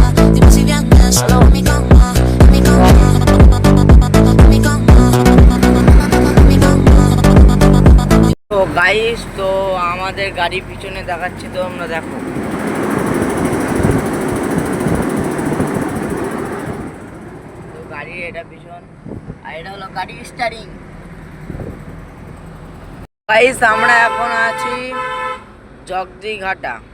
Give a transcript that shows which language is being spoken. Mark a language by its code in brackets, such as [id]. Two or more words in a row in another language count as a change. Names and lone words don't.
[es] Dime si vienes a mi cama, a mi cama, a mi cama, a mi cama. [bn] তো গাইস তো আমাদের গাড়ি পিছনে দেখাচ্ছে, তো আমরা দেখো। তো গাড়ির এটা পিছন, আর এটা হলো গাড়ির স্টারিং। গাইস আমরা এখন আছি জগদিঘাটা।